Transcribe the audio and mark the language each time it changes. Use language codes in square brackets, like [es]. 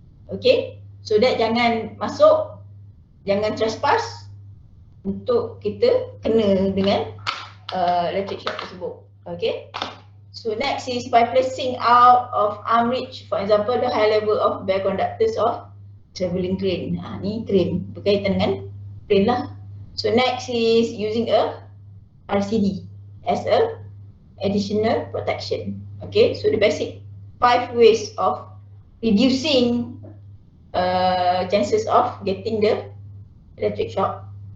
[ms] Okay, [en] so that [ms] jangan masuk, jangan trespass untuk kita kena dengan [en] electric shock [ms] tersebut. [en] Okay, so next is by placing out of arm reach, for example the high level of bare conductors of travelling crane. [ms] Ni crane, berkaitan dengan crane lah. [en] So next is using a RCD as a additional protection. Okay, so the basic 5 ways of reducing chances of getting the electric shock.